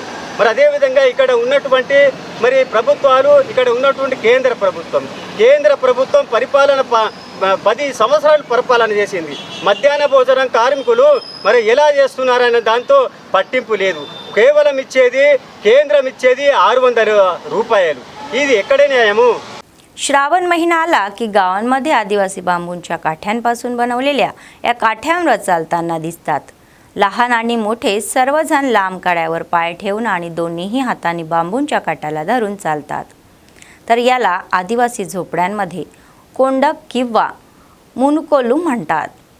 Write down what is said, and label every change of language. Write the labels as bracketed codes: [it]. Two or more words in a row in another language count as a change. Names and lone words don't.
[te] మరి అదేవిధంగా ఇక్కడ ఉన్నటువంటి మరి ప్రభుత్వాలు, ఇక్కడ ఉన్నటువంటి కేంద్ర ప్రభుత్వం పరిపాలన 10 సంవత్సరాలు పరిపాలన చేసింది. మధ్యాహ్న భోజనం కార్మికులు మరి ఎలా చేస్తున్నారనే దాంతో పట్టింపు లేదు. కేవలం ఇచ్చేది కేంద్రం ఇచ్చేది 600 रुपये. ఇది ఎక్కడ న్యాయము? [mr] श्रावण महिना आला की गावांमध्ये आदिवासी बांबूंच्या काठ्यांपासून बनवलेल्या या काठ्यांवर चालताना दिसतात. लहान आणि मोठे सर्वजण लांब कड्यावर पाय ठेवून आणि दोन्हीही हातांनी बांबूंच्या काठाला धरून चालतात. तर याला आदिवासी झोपड्यांमध्ये कोंडक किंवा मुनकोलू म्हणतात.